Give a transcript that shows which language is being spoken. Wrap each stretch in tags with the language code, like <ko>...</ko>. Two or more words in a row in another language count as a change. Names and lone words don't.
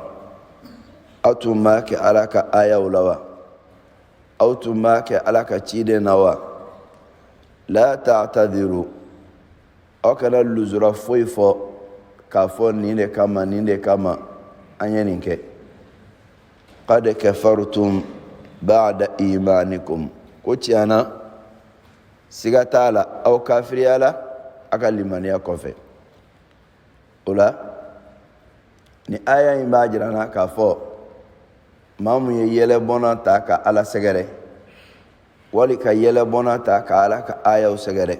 <bm>Aw tun b'a kɛ Ala ka ayaw la wa? Aw tun b'a kɛ Ala ka ciden na wa?</bm> <ar>لا تعتذروا,</ar> <bm>aw kana luzura foyi fɔ k'a fɔ nin de kama an ye nin kɛ.</bm> <ar>قد كفرتم بعد إيمانكم,</ar> <bm>ko tiɲɛna siga t'a la, aw kafiriya la a ka limaniya kɔfɛ. O la ni aya in b'a jira na k'a fɔ maa mun ye yɛlɛbɔna ta ka Ala sɛgɛrɛ, wali ka yɛlɛbɔna ta ka Ala ka ayaw sɛgɛrɛ.</bm>